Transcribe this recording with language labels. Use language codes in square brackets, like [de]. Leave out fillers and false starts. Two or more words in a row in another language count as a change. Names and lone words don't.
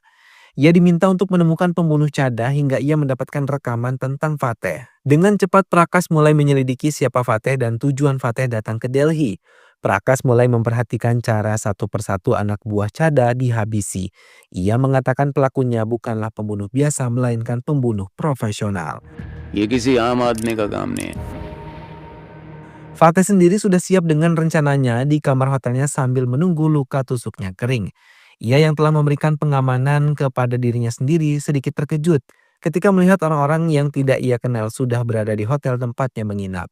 [id] Ia diminta untuk menemukan pembunuh Cada hingga ia mendapatkan rekaman tentang Fateh. Dengan cepat Prakas mulai menyelidiki siapa Fateh dan tujuan Fateh datang ke Delhi. Prakas mulai memperhatikan cara satu persatu anak buah Cada dihabisi. Ia mengatakan pelakunya bukanlah pembunuh biasa melainkan pembunuh profesional. [hi] ये किसी आम आदमी का काम नहीं है. [id] Fateh sendiri sudah siap dengan rencananya di kamar hotelnya sambil menunggu luka tusuknya kering. Ia yang telah memberikan pengamanan kepada dirinya sendiri sedikit terkejut ketika melihat orang-orang yang tidak ia kenal sudah berada di hotel tempatnya menginap.